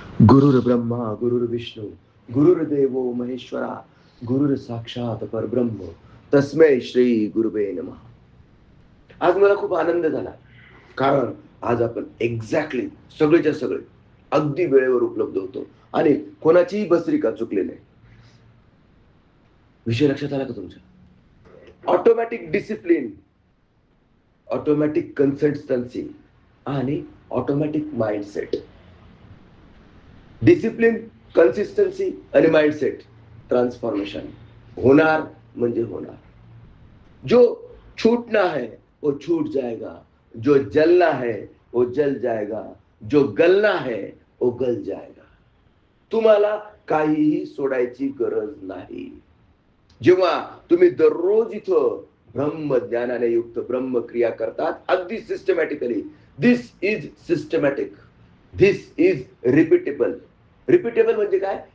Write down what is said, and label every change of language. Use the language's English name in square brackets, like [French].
[Sanskrit] गुरुर्ब्रह्मा गुरुर्विष्णू गुरुर्देवो महेश्वरा गुरुर साक्षात परब्रह्म तस्मै श्री गुरुवे नमः। [Marathi] आज मला खूप आनंद झाला, कारण आज आपण एक्झॅक्टली सगळेच्या सगळे अगदी वेळेवर उपलब्ध होतो आणि कोणाचीही भस्त्रिका चुकली नाही। विषय लक्षात आला का तुमच्या? ऑटोमॅटिक डिसिप्लिन, ऑटोमॅटिक कन्सिस्टन्सी आणि ऑटोमॅटिक माइंडसेट। डिसिप्लिन, कन्सिस्टन्सी आणि माइंडसेट ट्रांसफॉर्मेशन होणार म्हणजे होणार। [Hindi] जो छूटना है वो छूट जाएगा, जो जलना है वो जल जाएगा, जो गलना है वो गल जाएगा। [Marathi] तुम्हाला काहीही सोडायची गरज नाही। जेव्हा तुम्ही दररोज इथं ब्रह्मज्ञानाने युक्त ब्रह्मक्रिया करतात, अगदी systematically, [English] This is systematic, this is repeatable. [Marathi] Repeatable म्हणजे काय?